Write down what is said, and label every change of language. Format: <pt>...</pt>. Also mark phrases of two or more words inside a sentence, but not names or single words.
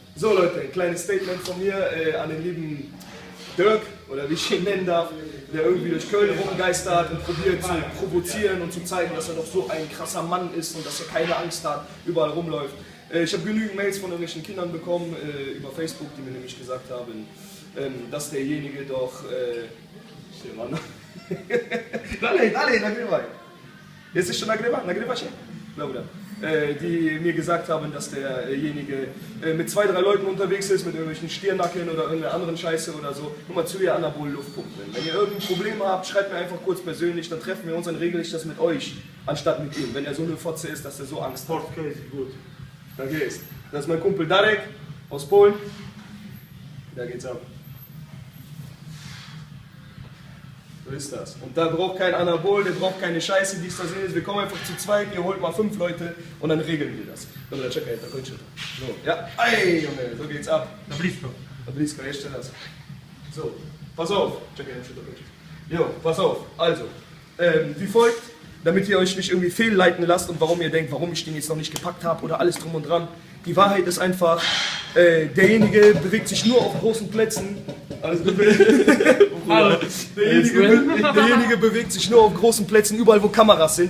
<de>So Leute, ein kleines Statement von mir an den lieben Dirk, oder wie ich ihn nennen darf, der irgendwie durch Köln rumgeistert und probiert zu provozieren und zu zeigen, dass er doch so ein krasser Mann ist und dass er keine Angst hat, überall rumläuft. Ich habe genügend Mails von irgendwelchen Kindern bekommen über Facebook, die mir nämlich gesagt haben, dass derjenige doch...</de> <pl>Dalej, nagrywaj. Jesteś jeszcze nagrywa się? Dobra.</pl> <de>Die mir gesagt haben, dass derjenige mit 2, 3 Leuten unterwegs ist, mit irgendwelchen Stirnacken oder irgendeiner anderen Scheiße oder so. Nur mal zu ihr Anabol Luft pumpen. Wenn ihr irgendein Problem habt, schreibt mir einfach kurz persönlich, dann treffen wir uns, dann regle ich das mit euch, anstatt mit ihm. Wenn er so eine Fotze ist, dass er so Angst hat. Okay, gut. Da geht's. Das ist mein Kumpel Darek aus Polen. Da geht's ab. So ist das. Und da braucht kein Anabol, der braucht keine Scheiße, die es da sehen. Wir kommen einfach zu zweit, ihr holt mal 5 Leute und dann regeln wir das.</de> <pl>Dobra, czekaj, to kończę to.</pl> <de>So, ja, ej, Junge, so geht's ab.</de> <pl>Na blisko. Na blisko, jeszcze raz.</pl> <de>So, pass auf.</de> <pl>Czekaj, muszę to kończyć.</pl> <de>Jo, pass auf. Also, wie folgt, damit ihr euch nicht irgendwie fehlleiten lasst und warum ihr denkt, warum ich den jetzt noch nicht gepackt habe oder alles drum und dran. Die Wahrheit ist einfach, derjenige bewegt sich nur auf großen Plätzen. Also, derjenige bewegt sich nur auf großen Plätzen, überall wo Kameras sind.</de>